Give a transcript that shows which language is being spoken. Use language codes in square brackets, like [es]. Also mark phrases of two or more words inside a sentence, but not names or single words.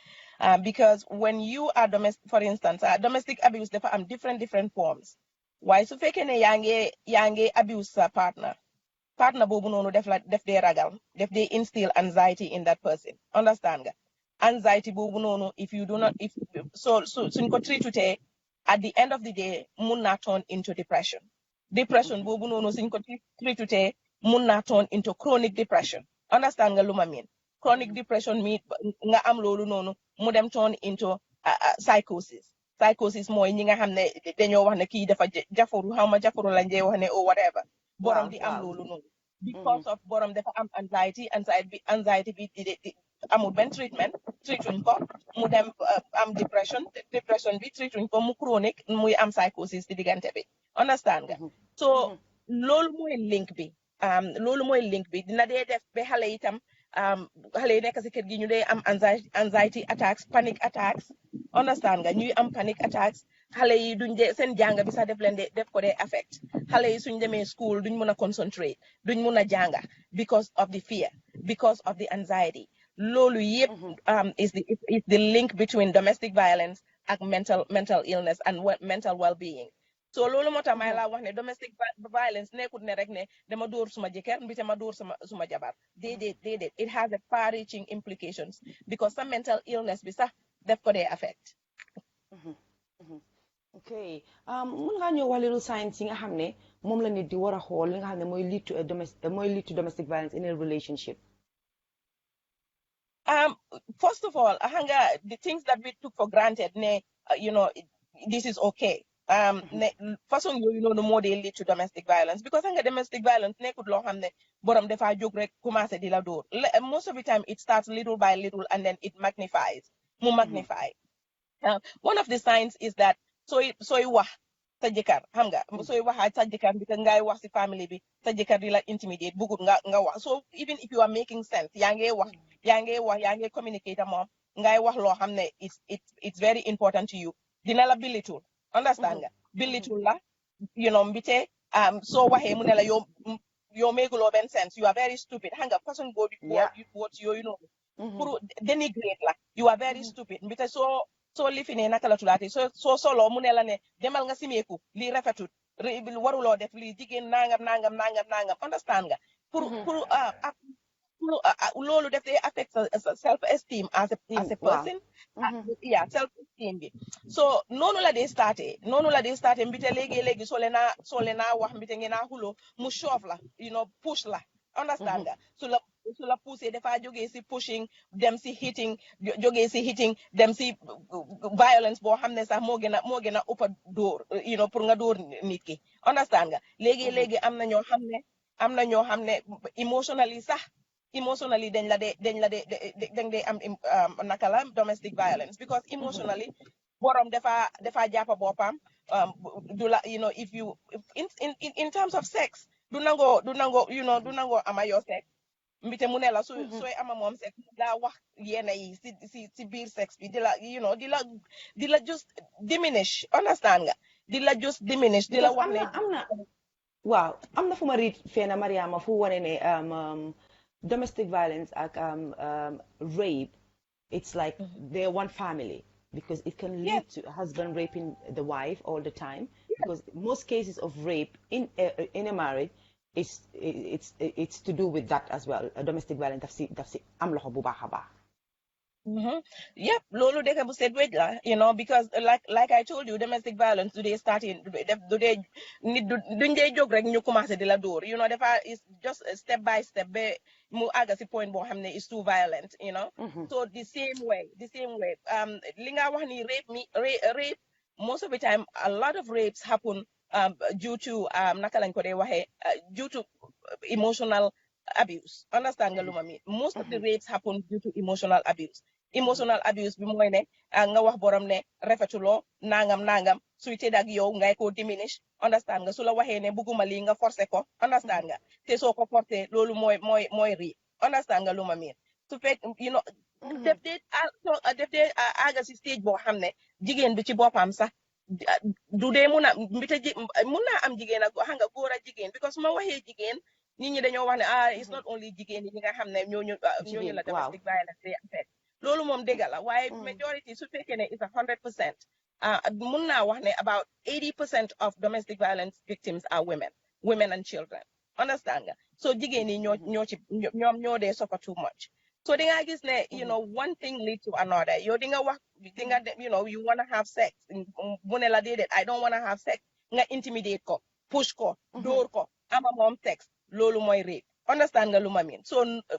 [en] Because when you are for instance, domestic abuse [wo] dafa am [en] different forms. [wo] Waaye su fekkee ne yaa ngi abuse sa partner boobu noonu def dee ragal def dee [en] instill anxiety in that person [wo] understand nga anxiety boobu noonu if suñ ko treatutee [en] at the end of the day [wo] mun naa [en] turn into depression [wo] boobu noonu suñ ko treatutee mun naa [en] turn into chronic depression [wo] understand nga lu ma [en] mean chronic depression [wo] mi nga am loolu noonu mu dem [en] turn into psychosis [wo] mooy ñi nga xam ne dañoo wax ne kii dafa jafaru xaw ma jafaru lañ dee wax ne [en] or whatever [wo] borom di am loolu noonu [en] because of [wo] borom dafa am anxiety bi amul benn treatment treatuñ ko mu dem am depression bi treatuñ ko mu chronique muy am psychosis ci diggante bi understand nga so loolu mooy link bi dina dee def ba xale itam xale yi nekk si kër gi ñu dee am [en] anxiety attacks panic attacks [wo] understand nga ñuy am [en] panic attacks [wo] xale yi duñ dee seen jàng bi sax def ko dee affect xale yi suñ demee school duñ mun a concentrate duñ mun a jànga [en] because of the fear because of the anxiety [wo] loolu yëpp [en] is the link between domestic violence [wo] ak [en] mental illness and mental well-being [wo] so loolu moo tax may laa wax ne [en] domestic violence [wo] nekkut ne rek ne dama dóor suma jëkkër mbite ma dóor suma jabar déedéet [en] it has a far reaching implications because [wo] sa [en] mental illness [wo] bi sax def ko dee affect ok mun ngaa ñëw wax [en] little signs [wo] yi nga xam ne moom la nit di war a xool li nga xam ne mooy [en] lead to domestic violence in a relationship first of all the things that we took for granted this is okay [wo] façon yooyu noonu moo dee [en] lead to domestic violence because domestic violence [wo] nekkut loo xam ne borom dafa jóg rek commencé di la dóor [en] most of the time it starts little by little and then it magnifies mu magnify one of the signs is that [wo] sooy wax sa jëkkër xam nga sooy waxaat sa jëkkër bi te ngay wax si family bi sa jëkkër di la intimidate bugut nga wax so [en] even if you are making sense [wo] yaa ngi communicate moom ngay wax loo xam ne [en] it's very important to you [wo] dina la bilitul understand nga bilitul la mbite soo waxee mu ne la yow méeguloo benn sense [en] you are very stupid [wo] xam nga façon words yooyu noonu pour dénigrate la [en] you are very stupid [wo] mbite soo lifine naka la tulaati soo solo mu ne la ne demal nga simeeku lii rafetut waruloo def lii jigéen nangam understand nga pour loolu def day affect [en] self esteem as a person self esteem [wo] bi so noonu la dee starté mbite léegi soo leen a wax mbite ngeen a xulo mu shove la push la understand nga su la poussé dafa jógee si pushing dem si hitting jógee si hitting dem si violence boo xam ne sax moo gën a ëpp dóor pour nga dóor nit ki understand nga léegi am na ñoo xam ne emotionally dañ dee am naka la [en] domestic violence because emotionally [wo] borom dafa jàppa boppam du la [en] if you in terms of sex [wo] du nangoo ama yoo sex mbite mu ne la sooy ama moom sex daa wax yenn yi si biir sex bi di la [en] just diminish [wo] understand nga di la [en] just diminish [wo] di la wax ne waaw am na fu ma riit feena Mariama fu wane ne [en] domestic violence ak rape it's like they're one family because it can lead to a husband raping the wife all the time because most cases of rape in a marriage it's to do with that as well domestic violence [wo] daf si am loxo bu baax a baax [en] yep [wo] loolu dëkk bu set wéj la [en] because like I told you domestic violence [wo] du dee starting du dee nit duñ dee jóg rek ñu commencé di la dóor dafa [en] is just step by step [wo] ba mu àgga si point boo xam ne [en] is too violent so the same way [wo] li nga wax ni [en] rape most of the time a lot of rapes happen due to [wo] naka lañ ko dee waxee [en] due to emotional abuse [wo] understand nga lu ma [en] mean most of the rapes happen due to emotional abuse [wo] bi mooy ne nga wax borom ne rafetuloo nangam suy tëdd ak yow ngay ko diminish understand nga su la waxee ne bugguma lii nga forcé ko understand nga te soo ko forcé loolu mooy rape understand nga lu ma mean su fekk def dee àgga si stage boo xam ne jigéen bi ci boppam sax du dee mun naa am jigéen ak xam nga góor ak jigéen because su ma waxee jigéen nit ñi dañoo wax ne [en] it's not only [wo] jigéen ñi nga xam ne ñooñu la domestic violence day affect loolu moom dëgg la waaye majority su fekkee ne is 100% mun naa wax [en] ne about 80% of domestic violence victims are women and children understand nga so [wo] jigéen yi ñoo dee [en] suffer too much so [wo] di nga gis ne [en] one thing leads to another [wo] yow di nga wax di nga [en] you wanna have sex [wo] mu ne la déedéet [en] I don't wanna have sex nga intimidate ko [wo] push ko dóor ko ama moom sex loolu mooy rape [en] understand nga lu ma mean so